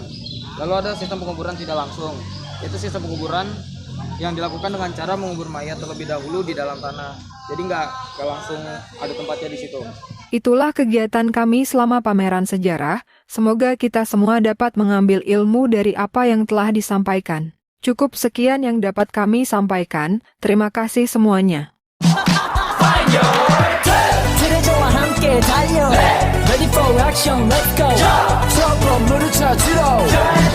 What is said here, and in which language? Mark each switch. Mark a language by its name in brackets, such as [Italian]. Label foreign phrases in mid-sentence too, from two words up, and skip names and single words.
[Indonesian] Lalu ada sistem penguburan tidak langsung. Itu sistem penguburan yang dilakukan dengan cara mengubur mayat terlebih dahulu di dalam tanah. Jadi nggak langsung ada tempatnya di situ. Itulah kegiatan kami selama pameran sejarah. Semoga kita semua dapat mengambil ilmu dari apa yang telah disampaikan. Cukup sekian yang dapat kami sampaikan. Terima kasih semuanya. [Korean] 트레저와 함께 달려 [English] Ready for action, let's go [Korean] 트럭으로 물을 쳐주러